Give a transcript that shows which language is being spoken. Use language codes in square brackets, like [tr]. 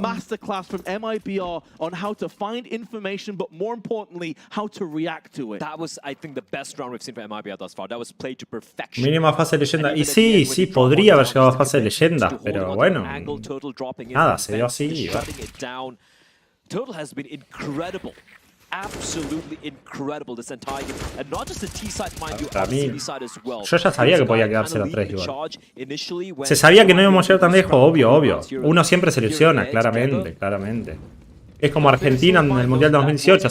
[en] masterclass from MIBR on how to find information, but more importantly, how to react to it. That was, I think, the best round we've seen from MIBR thus far. That was played to perfection. [es] Mínima fase de leyenda. Y sí, podría haber llegado a fase de leyenda, pero bueno, nada, se dio así. [en] Turtle has been incredible. Absolutely incredible this entire game. And not just the T side, mind you, on the C side as well. [es] Yo ya sabía que podía quedarse la 3 igual. Se sabía que no íbamos a llegar tan lejos, obvio. Uno siempre se ilusiona, claramente. Es como Argentina en el Mundial 2018.